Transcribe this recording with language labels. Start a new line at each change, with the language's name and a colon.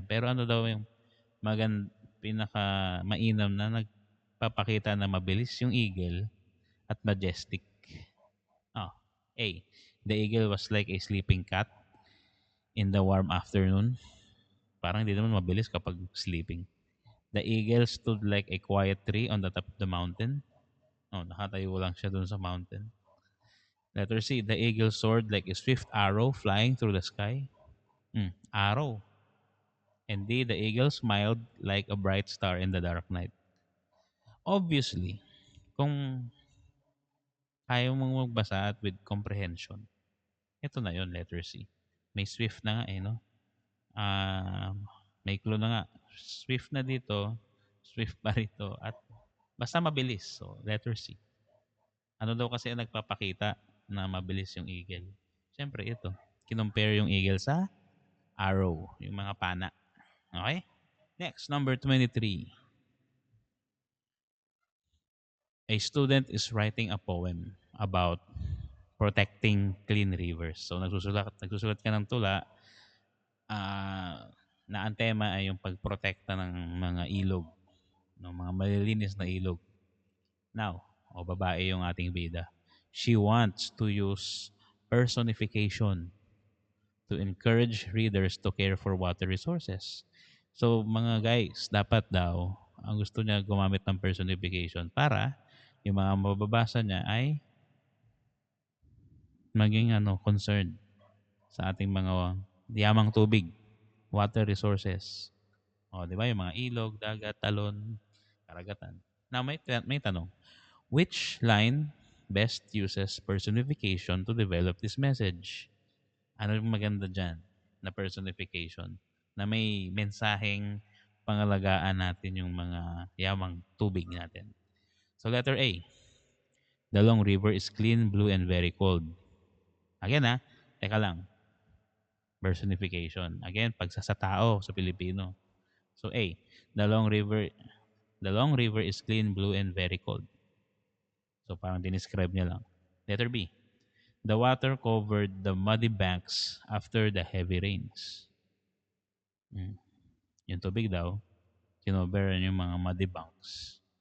Filipino: Pero ano daw yung pinaka mainam na nagpapakita na mabilis yung eagle at majestic? Oh. A.
English: The eagle was like a sleeping cat in the warm afternoon.
Filipino: Parang hindi naman mabilis kapag sleeping.
English: The eagle stood like a quiet tree on the top of the mountain.
Filipino: Oh, nakatayo lang siya dun sa mountain.
English: Letter C. The eagle soared like a swift arrow flying through the sky. Arrow. And D. The eagle smiled like a bright star in the dark night. Obviously,
Filipino: kung ayaw mong magbasa at
English: with comprehension,
Filipino: ito na yon,
English: letter C.
Filipino: May swift na nga eh, no? May clue na nga. Swift na dito, swift pa rito, at basta mabilis. So, letter C. Ano daw kasi ang nagpapakita? na mabilis yung eagle? Siyempre ito. Kinompare yung eagle sa arrow, yung mga pana. Okay?
English: Next, number 23. A student is writing a poem about protecting clean rivers.
Filipino: So nagsusulat ka ng tula na ang tema ay yung pagprotekta ng mga ilog, ng mga malilinis na ilog. Now, babae yung ating bida.
English: She wants to use personification to encourage readers to care for water resources.
Filipino: So, mga guys, dapat daw, ang gusto niya gumamit ng personification para yung mga mababasa niya ay maging concerned sa ating mga yamang tubig, water resources. O, di ba? Yung mga ilog, dagat, talon, karagatan. Now, may tanong.
English: Which line best uses personification to develop this message?
Filipino: Ano yung maganda dyan na personification? Na may mensaheng pangalagaan natin yung mga yamang tubig natin. So, letter A.
English: The long river is clean, blue, and very cold.
Filipino: Again teka lang. Personification. Again, pagsa sa tao sa Pilipino.
English: So A, the long river is clean, blue, and very cold.
Filipino: So parang dinescribe niya lang.
English: Letter B, the water covered the muddy banks after the heavy rains.
Filipino: Yung tubig daw, kinover yung mga muddy banks.